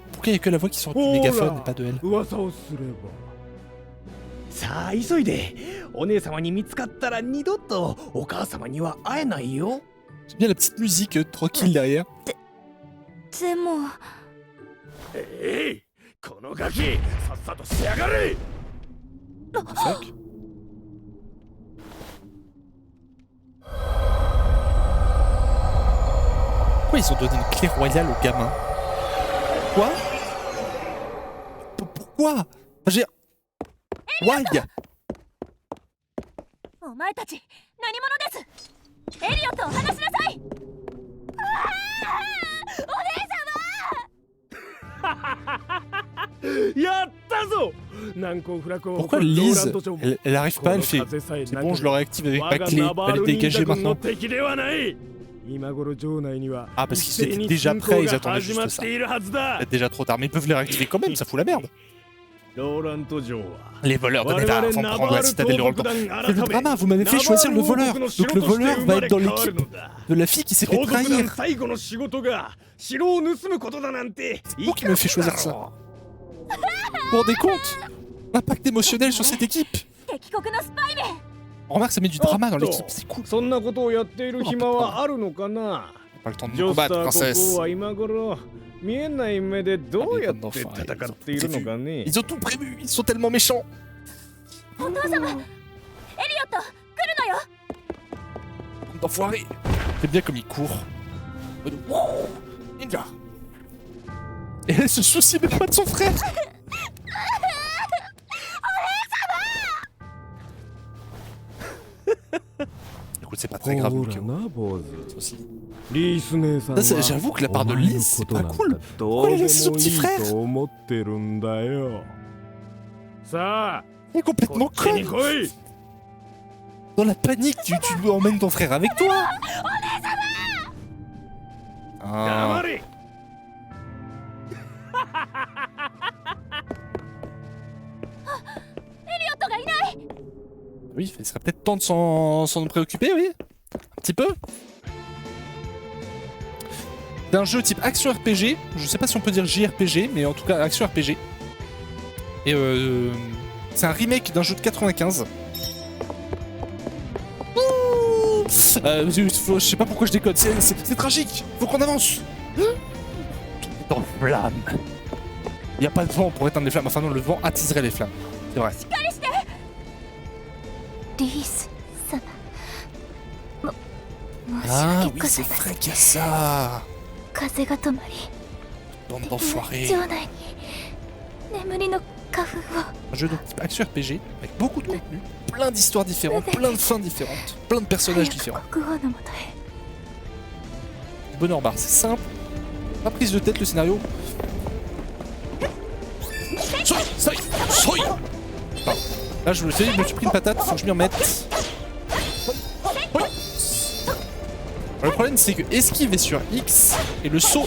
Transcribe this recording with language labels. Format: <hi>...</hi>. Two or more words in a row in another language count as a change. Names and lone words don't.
<fr>Pourquoi il n'y a que la voix qui sort du Oh mégaphone là. et pas de elle?</fr> <ja>噂をすれば。さあ急いで。お姉様に見つかったら二度とお母様には会えないよ。</ja> <fr>J'aime bien la petite musique tranquille derrière.</fr> <ja>でもえい、このガキ、さっさとしやがれ。</ja> <en>Fuck.</en> <fr>Pourquoi ils ont donné une clé royale au gamin? Quoi? Pourquoi? Enfin, j'ai...</fr> <en>Why?</en> <ja>お前たち何者です？エリオットを離しなさい。やったぞ。難攻不落を</ja> <fr>Pourquoi</fr> <ja>誇るローラ</ja> <fr>Lise,</fr> <ja>ント城も</ja> <fr>elle arrive pas, elle fait... C'est bon, je l'aurais activé avec ma clé, elle est dégagée maintenant.</fr> <ja>敵ではない。 今頃城内には</ja> <fr>Ah, parce qu'ils</fr> <ja>一斉</ja> <fr>étaient</fr> <ja>に</ja> <fr>déjà</fr> <ja>侵</ja> <fr>prêts,</fr> <ja>攻</ja> <fr>ils</fr> <ja>が</ja> <fr>attendaient</fr> <ja>始ま</ja> <fr>juste</fr> <ja>っ</ja> <fr>ça.</fr> <ja>ているはずだ</ja> <fr>C'est déjà trop tard, mais ils peuvent les réactiver quand même, ça fout la merde.</fr> <ja>ローラント城は</ja> <fr>Les voleurs de Névar vont prendre la citadelle de Roldan. C'est le drama, vous m'avez fait</fr> <ja>ナバール</ja> <fr>choisir le</fr> <ja>王国</ja> <fr>voleur.</fr> <ja>の</ja> <fr>Donc</fr> <ja>城</ja> <fr>le</fr> <ja>として</ja> <fr>voleur</fr> <ja>生</ja> <fr>va</fr> <ja>ま</ja> <fr>être</fr> <ja>れ</ja> <fr>dans</fr> <ja>変わる</ja> <fr>l'équipe</fr> <ja>のだ</ja> <fr>de la fille qui s'est fait</fr> <ja>盗賊団</ja> <fr>trahir.</fr> <ja>最後の仕事が城を盗むことだなんて</ja> <fr>Pour qui me fait choisir ça. Vous vous rendez compte? L'impact émotionnel sur cette équipe.</fr> <ja>敵国のスパイめ</ja> <fr>On remarque, ça met du drama dans l'équipe, c'est cool.</fr> <ja>そんなことをやっている暇はあるのかな</ja> <fr>Pas le temps de</fr> <ja>ジ</ja> <fr>nous</fr> <ja>ョスタ</ja> <fr>combattre,</fr> <ja>ー国</ja> <fr>princesse.</fr> <ja>王は今頃見えない目でどうやって戦っているのかね</ja> <fr>Ils ont tout prévu, ils sont tellement méchants.</fr> <ja>お父様エリオット来るのよ</ja> <fr>D'enfoiré. C'est bien comme il court. Wouh, Ninja. Et elle se soucie même pas de son frère. Écoute, c'est pas très grave,</fr> <ja>ほ</ja> <fr>Lucio.</fr> <ja>らな坊主</ja> <fr>Aussi.</fr> <ja>リース姉さんは</ja> <fr>Ça, j'avoue que la part de</fr> <ja>お前の</ja> <fr>Lys, c'est</fr> <ja>こと</ja> <fr>pas</fr> <ja>なんか</ja> <fr>cool.</fr> <ja>どう</ja> <fr>Pourquoi</fr> <ja>で</ja> <fr>elle</fr> <ja>も</ja> <fr>laisse son</fr> <ja>い</ja> <fr>petit</fr> <ja>い</ja> <fr>frère?</fr> <ja>と思ってるんだよさあ</ja> <fr>Elle est complètement</fr> <ja>こっちに</ja> <fr>conne.</fr> <ja>来い</ja> <fr>Dans la panique, tu emmènes ton frère avec toi.</fr> <ja>黙</ja> <fr>Ah.</fr> <ja>れ</ja> <fr>Oui, il serait peut-être temps de s'en préoccuper, oui. Un petit peu. D'un jeu type</fr> <en>action RPG,</en> <fr>je sais pas si on peut dire JRPG, mais en tout cas</fr> <en>action RPG.</en> <fr>Et c'est un remake d'un jeu de 95. Ouh, je sais pas pourquoi je décode, c'est tragique, faut qu'on avance. Tout est en flammes. Il n'y a pas de vent pour éteindre les flammes, enfin non, le vent attiserait les flammes, c'est vrai.</fr> <ja>リース様申し</ja> <fr>Ah</fr> <ja>訳</ja> <fr>oui,</fr> <ja>ご</ja> <fr>c'est</fr> <ja>ざいませ</ja> <fr>vrai</fr> <ja>ん</ja> <fr>qu'il y a ça.</fr> <ja>風が止まり</ja> <fr>Bande d'enfoirés.</fr> <ja>城内に眠りの花粉を</ja> <fr>Un jeu de type</fr> <en>action RPG</en> <fr>avec beaucoup de contenu, plein d'histoires différentes, plein de fins différentes, plein de personnages</fr> <ja>早く</ja> <fr>différents.</fr> <ja>国王のもとへ</ja> <fr>Du bonheur barre, c'est simple, pas prise de tête le scénario. Soy, soy, soy. Pardon. Là je me suis pris une patate, faut que je m'y remette. Oui. Alors, le problème c'est que esquive est sur X et le saut.</fr>